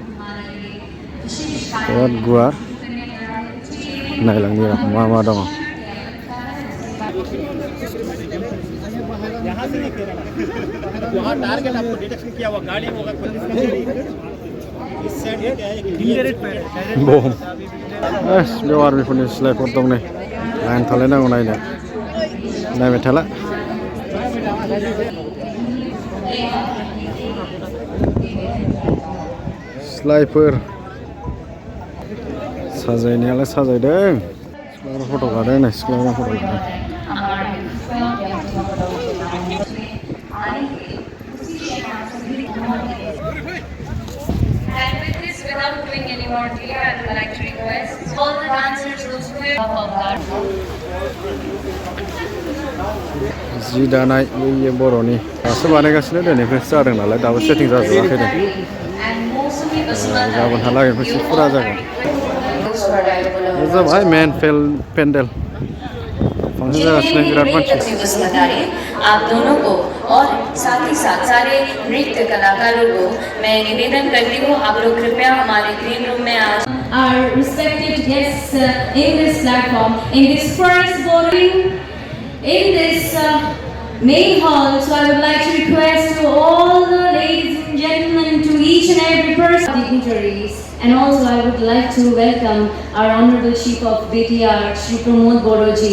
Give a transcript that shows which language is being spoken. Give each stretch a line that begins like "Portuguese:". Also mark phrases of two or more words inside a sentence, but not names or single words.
Bodo: बिराद गुवार नायलांनि मा दङ बम बेयाव आर्मिफोरनि सिलायफोर दं नै लाइन थालायनांगौ नायबाय थाला सिलायफोर साजायनायालाय साजायदों सिख्लाफोर फट' लादों नै सिख्लाफोर फट' लादों
English: Without doing any more delay, I would like to request all the dancers those who are
Bodo: जि दानाय बैयो बर'नि दासो बानायगासिनो दिनैफ्रायसो जादों नालाय दाबो सेटिं जाजोबाखै दे गाबोनहालागै एसे फुरा जागोन बे जाबाय मेन पेन्डेल फांसन जागासिनो बिराद मानसि
Hindi: आप दोनों को और साथ ही साथ सारे नृत्य कलाकारों को मैं निवेदन करती हूँ आप लोग कृपया हमारे ग्रीन रूम में आज
English: our respected guests in this platform in this first boarding in this main hall. So I would like to request to all the ladies and gentlemen, to each and every person, dignitaries, and also I would like to welcome our Honorable Chief of BTR, Shri Pramod Boroji.